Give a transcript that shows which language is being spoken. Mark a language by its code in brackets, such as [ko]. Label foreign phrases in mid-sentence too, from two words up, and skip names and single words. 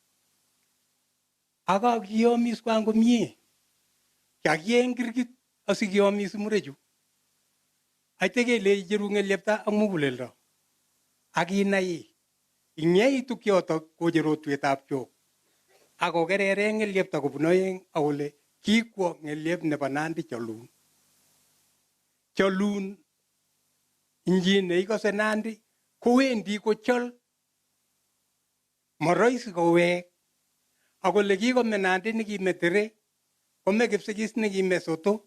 [kln] Aga kiyomis kwan komie. Kakien kirkit asikiyomis murechu. Aiteke le jerungel lepta ang muguleldo. Aginai. Inyai tukyoto ko jerotwetab chok. Ako kerere ngel lepta kobunoyeng awole kikwo ngel lep nebo Nandi cholun. Cholun injine ikose Nandi kowendi kochol. Moroisi kowek. Akole kikome Nandi nikimetere. Kome kipsigis nikime soto.